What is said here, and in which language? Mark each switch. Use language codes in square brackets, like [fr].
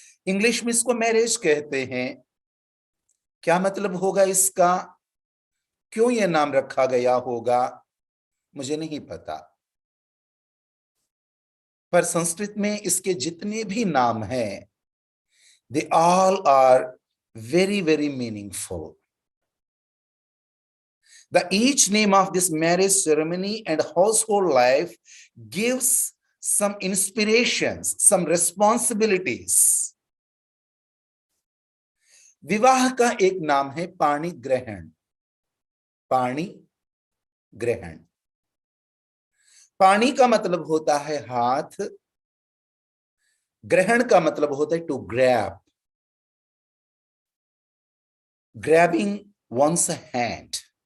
[hi] English में इसको marriage कहते हैं। क्या मतलब होगा इसका, क्यों यह नाम रखा गया होगा, मुझे नहीं पता, पर संस्कृत में इसके जितने भी नाम हैं, [en] they all are very, very meaningful. The each name of this marriage ceremony and household life gives some inspirations, some responsibilities. [hi] विवाह का एक नाम है पाणी ग्रहण। पाणी ग्रहण, पाणी का मतलब होता है हाथ, ग्रहण का मतलब होता है [en] To grab, grabbing one's hand.